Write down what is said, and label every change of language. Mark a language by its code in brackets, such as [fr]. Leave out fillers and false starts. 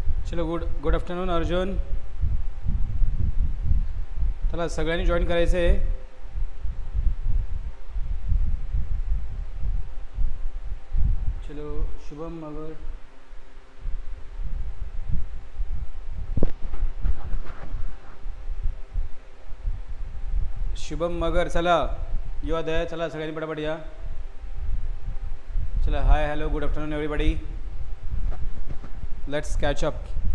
[en] चलो good afternoon Arjun. [mr] चला सगळ्यांनी जॉईन करायचं आहे. चलो शुभम मगर, शुभम मगर चला [en] You are there. [mr] चला सगळ्यांनी पटापट या. [en] चला hi hello good afternoon everybody. Let's catch up.